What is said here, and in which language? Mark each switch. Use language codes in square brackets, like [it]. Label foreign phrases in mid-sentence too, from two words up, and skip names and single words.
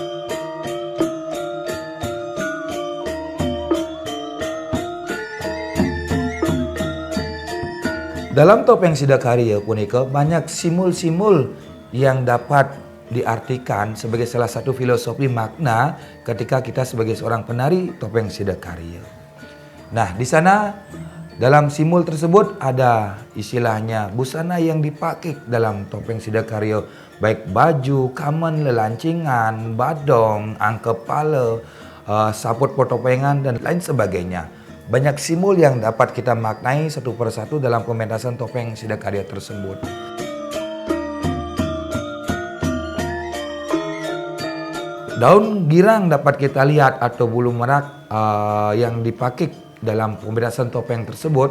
[id] Dalam topeng Sidakarya punika banyak simbol-simbol yang dapat diartikan sebagai salah satu filosofi makna ketika kita sebagai seorang penari topeng Sidakarya. Nah, di sana dalam simbol tersebut ada istilahnya busana yang dipakai dalam topeng Sidakarya, baik baju, kamen, lelancingan, badong, angkep pala, saput potopengan, dan lain sebagainya. Banyak simbol yang dapat kita maknai satu persatu dalam pementasan topeng Sidakarya tersebut. Daun girang dapat kita lihat atau bulu merak yang dipakai dalam pementasan topeng tersebut.